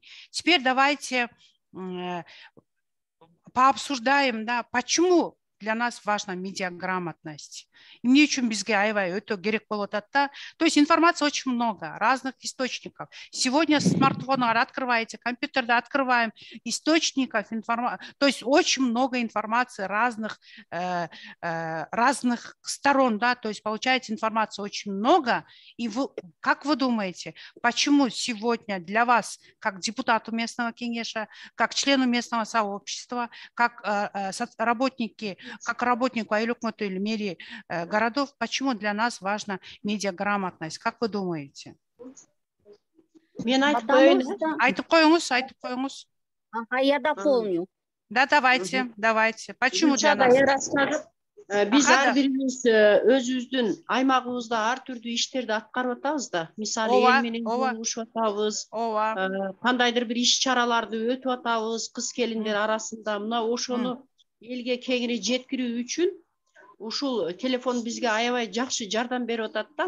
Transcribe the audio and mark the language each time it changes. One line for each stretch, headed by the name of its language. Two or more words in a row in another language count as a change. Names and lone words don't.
Russian: Теперь давайте пообсуждаем, да, почему для нас важна медиаграмотность.
Kyrgyz: Эмне үчүн бизге аябай өтө керек болуп атат да.
Russian: То есть информации очень много, разных источников. Сегодня смартфон открываете, компьютерды открываем, источников информации. То есть очень много информации разных сторон, да. То есть получаете информацию очень много. И как вы думаете, почему сегодня для вас, как депутату местного кеңеша, как члену местного сообщества, как работнику Айлюкмату или мэрии городов, почему для нас важна медиаграмотность? Как вы думаете?
Kyrgyz: Айтып коюңуз.
Russian: Ага, я дополню. Да, давайте. Почему для нас?
Kyrgyz: Биз ар бирибиз өзүбүздүн аймагыбызда ар түрдүү иштерди аткарып атабыз да. Мисалы эл менен жолугушуп атабыз. Кандайдыр бир иш чараларды өтүп атабыз кыз келиндер арасында. Мына ошону элге кеңири жеткирүү үчүн ушул телефон бизге аябай жакшы жардам берип атат да.